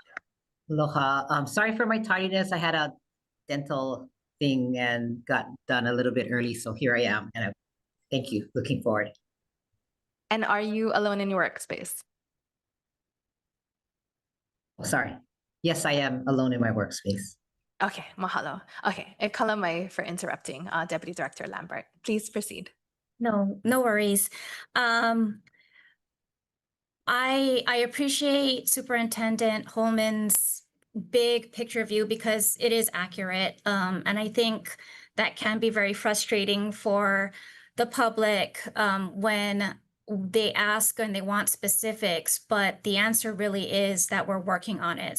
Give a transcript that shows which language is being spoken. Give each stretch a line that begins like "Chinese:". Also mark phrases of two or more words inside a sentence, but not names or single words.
English: Aloha. Sorry for my tardiness. I had a dental thing and got done a little bit early, so here I am. And thank you. Looking forward. And are you alone in your workspace? Oh, sorry. Yes, I am alone in my workspace. Okay, mahalo. Okay,
Hawaiian: e kala mai
English: for interrupting, Deputy Director Lambert. Please proceed. No worries. I appreciate Superintendent Holman's big picture view because it is accurate. And I think that can be very frustrating for the public when they ask and they want specifics, but the answer really is that we're working on it.